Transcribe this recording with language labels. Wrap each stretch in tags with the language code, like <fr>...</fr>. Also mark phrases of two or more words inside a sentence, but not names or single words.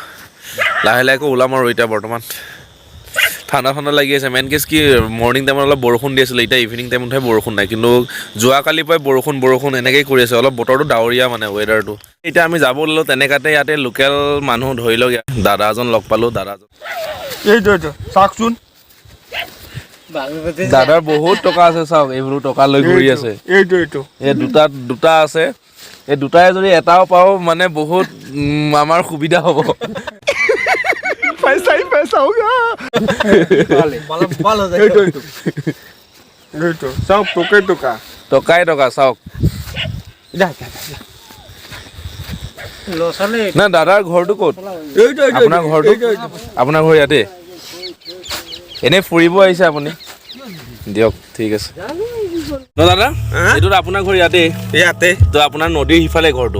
<as>লাহে লাহে ওলাম আৰু এতিয়া বৰ্তমান ঠাণ্ডা লাগি আছে</as> <en>main case</en> <as>কি</as> <en>morning timeত</en> <as>অলপ বৰষুণ দি আছিলে এতিয়া</as> <en>evening timeতহে</en> <as>বৰষুণ নাই কিন্তু যোৱাকালিৰ পৰাই বৰষুণ এনেকেই কৰি আছে অলপ বতৰটো ডাৱৰীয়া মানে ৱেডাৰটো এতিয়া আমি যাব ওলালোঁ তেনেকাতে ইয়াতে লোকেল মানুহ ধৰি লওক দাদা এজন লগ পালোঁ দাদাজন এইটো চাওকচোন দাদাৰ বহুত টকা আছে চাওক এইবোৰ টকা লৈ ঘূৰি আছে এইটো এই দুটা আছে এই দুটাই যদি এটাও পাওঁ মানে বহুত আমাৰ সুবিধা হ'ব</as> <hi>पैसा ही पैसा होगा सब</hi> <as>টকাই টকা চাওক না দাদাৰ ঘৰটো ক'ত আপোনাৰ ঘৰ ইয়াতে এনেই ফুৰিব আহিছে আপুনি দিয়ক ঠিক আছে ন দাদা এইটো আপোনাৰ ঘৰ ইয়াতে তো আপোনাৰ নদীৰ সিফালে ঘৰটো</as>